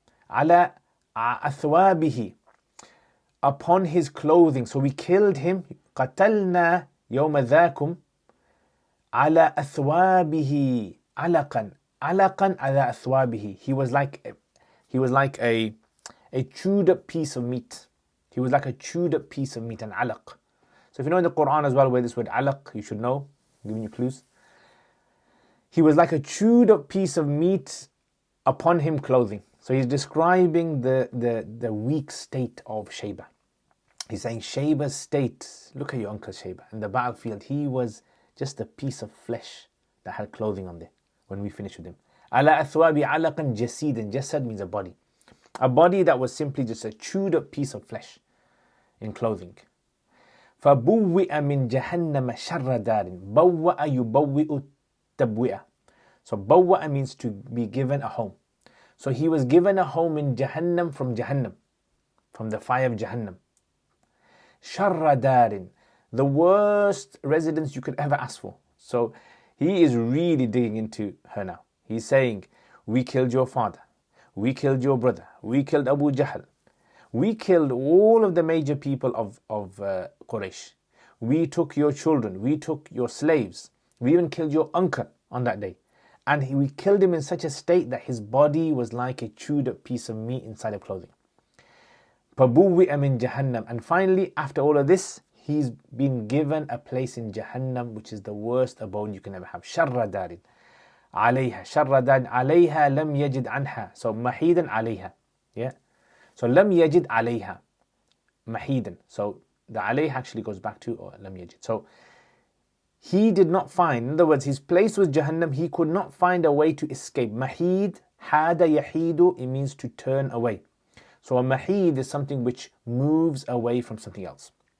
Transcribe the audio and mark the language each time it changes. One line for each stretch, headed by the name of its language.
English: على أثوابه, upon his clothing. So we killed him.
Arabic: قتلنا يوم ذاكم على أثوابه علقا. علقا على أثوابه.
English: He was like a chewed up piece of meat. He was like a chewed up piece of meat, an alaq. So if you know in the Quran as well where this word alaq, you should know, I'm giving you clues. He was like a chewed up piece of meat upon him clothing. So he's describing the weak state of Shayba. He's saying Shayba's state, look at your uncle Shayba. In the battlefield, he was just a piece of flesh that had clothing on there when we finished with him. Ala athwabi alaqan jasidan. Jasad means a body. A body that was simply just a chewed up piece of flesh in clothing.
Arabic: فَبُوِّئَ مِنْ جَهَنَّمَ شَرَّ دَارٍ بَوَّأَ يُبَوِّئُ tabwi'ah.
English: So bawwa'a means to be given a home. So he was given a home in Jahannam, from the fire of Jahannam. Sharra darin, the worst residence you could ever ask for. So he is really digging into her now. He's saying, we killed your father, we killed your brother, we killed Abu Jahl, we killed all of the major people of Quraysh. We took your children, we took your slaves. We even killed your uncle on that day. And we killed him in such a state that his body was like a chewed up piece of meat inside of clothing.
Arabic: فَبُوِّئَ مِنْ جَهَنَّمْ.
English: And finally, after all of this, he's been given a place in Jahannam, which is the worst abode you can ever have.
Arabic: شَرَّ دَارٍ عَلَيْهَا. شَرَّ دَارٍ عَلَيْهَا لَمْ يَجِدْ عَنْهَا. So مَحِيدًا عَلَيْهَا. So لَمْ يَجِدْ عَلَيْهَا. مَحِيدًا.
English: So the عَلَيْهَا actually goes back to لَمْ يَجِدْ. So he did not find, in other words, his place was Jahannam. He could not find a way to escape. Mahid, hada yahidu, it means to turn away. So a mahid is something which moves away from something else.